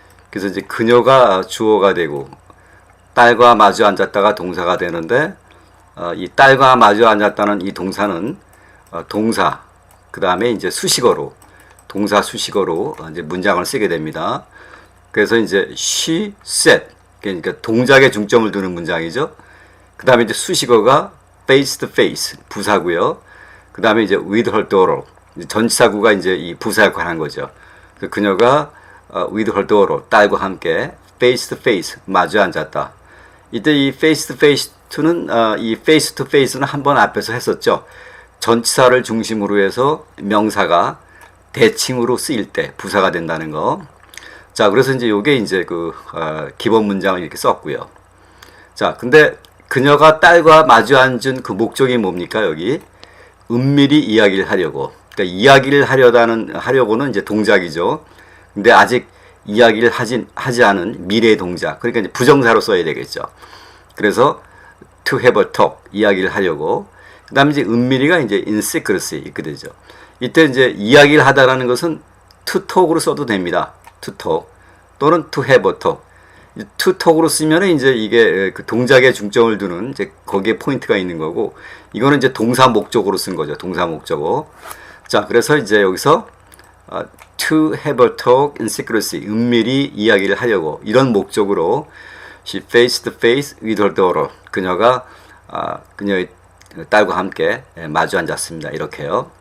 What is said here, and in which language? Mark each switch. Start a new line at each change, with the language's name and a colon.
Korean: 그래서 이제 그녀가 주어가 되고 딸과 마주 앉았다가 동사가 되는데, 이 딸과 마주 앉았다는 이 동사는 동사, 그 다음에 이제 수식어로, 동사 수식어로 이제 문장을 쓰게 됩니다. 그래서 이제
English: she said,
Korean: 그러니까 동작에 중점을 두는 문장이죠. 그 다음에 이제 수식어가
English: face to face,
Korean: 부사고요. 그 다음에 이제
English: with her daughter,
Korean: 전치사구가 이제 이 부사 역할을 한 거죠. 그녀가
English: with her daughter,
Korean: 딸과 함께
English: face to face,
Korean: 마주 앉았다. 이때 이
English: face to face
Korean: 는 이 face to face는 한번 앞에서 했었죠. 전치사를 중심으로 해서 명사가 대칭으로 쓰일 때 부사가 된다는 거. 자, 그래서 이제 요게 이제 기본 문장을 이렇게 썼고요. 자, 근데 그녀가 딸과 마주 앉은 그 목적이 뭡니까? 여기 은밀히 이야기를 하려고. 그러니까 이야기를 하려고는 이제 동작이죠. 근데 아직 이야기를 하지 않은 미래 동작. 그러니까 이제 부정사로 써야 되겠죠.
English: 그래서 to have a talk,
Korean: 이야기를 하려고. 그 다음에 이제 은밀히가 이제
English: in secrecy
Korean: 이렇게 되죠. 이때 이제 이야기를 하다라는 것은
English: to talk
Korean: 으로 써도 됩니다.
English: to talk
Korean: 또는
English: to have a talk. to talk
Korean: 으로 쓰면은 이제 이게 그 동작에 중점을 두는 이제 거기에 포인트가 있는 거고, 이거는 이제 동사 목적으로 쓴 거죠. 동사 목적어. 자, 그래서 이제 여기서
English: to have a talk in secrecy,
Korean: 은밀히 이야기를 하려고, 이런 목적으로
English: she faced face with her daughter,
Korean: 그녀가 그녀의 딸과 함께 마주 앉았습니다. 이렇게요.